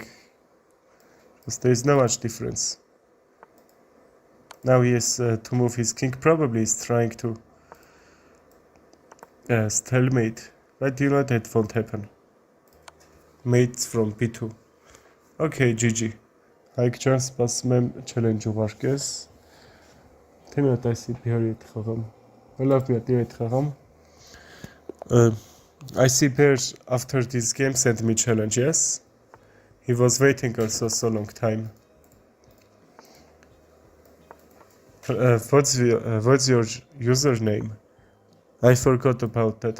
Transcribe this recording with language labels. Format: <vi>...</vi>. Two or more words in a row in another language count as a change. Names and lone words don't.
<en>Because there is not much difference. Now he has to move his king. Probably is trying to stalemate. But you know that won't happen. Mates from b2. Okay, GG.</en> <hy>Հայք ջան, սպասում եմ challenge ուղարկես։ Թե մի հատ ICP հարի հետ խաղամ։ Լավ մի հատ հետ խաղամ։</hy> <en>ICP after this game sent me challenge, yes? He was waiting also so long time. What's your username? I forgot about that.</en>